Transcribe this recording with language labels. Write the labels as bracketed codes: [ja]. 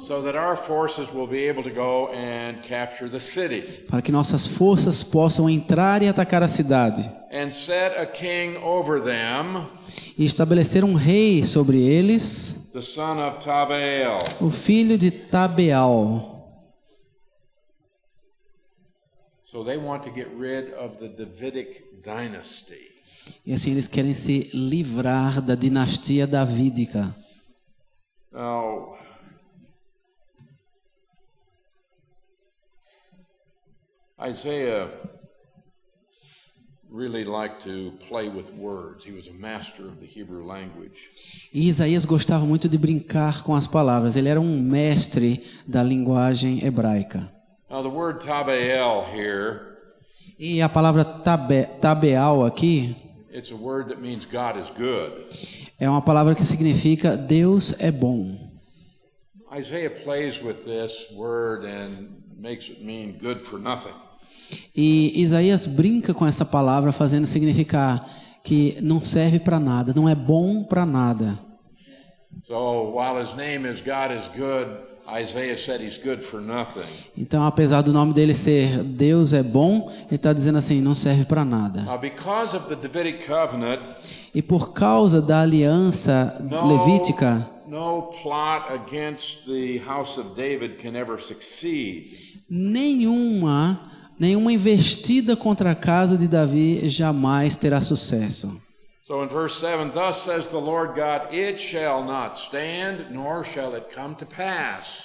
[en] so that our forces will be able to go and capture the city. [pt] para que nossas forças possam entrar e atacar a cidade. [en] And set a king over them, [pt] E estabelecer um rei sobre eles, [en] the son of Tabeel. [pt] o filho de Tabeal. [en] So they want to get rid of the Davidic dynasty. [pt] E assim eles querem se livrar da dinastia davídica. [en] Now, Isaiah really liked to play with words. He was a master of the Hebrew language. [pt] E Isaías gostava muito de brincar com as palavras. Ele era um mestre da linguagem hebraica. [en] Now, the word Tabeel here, [pt] E a palavra Tabeal aqui [en] it's a word that means God is good. [pt] é uma palavra que significa Deus é bom. [en] Isaiah plays with this word and makes it mean good for nothing. [pt] E Isaías brinca com essa palavra, fazendo significar que não serve para nada, não é bom para nada. [en] So while his name is God is good, Isaiah said he's good for nothing. [pt] Então, apesar do nome dele ser Deus é bom, ele está dizendo assim, não serve para nada. [en] Now, because of the Davidic covenant, [pt] E por causa da aliança levítica, [en] no plot against the house of David can ever succeed. [pt] nenhuma investida contra a casa de Davi jamais terá sucesso. [en] So in verse 7, thus says the Lord God, it shall not stand, nor shall it come to pass.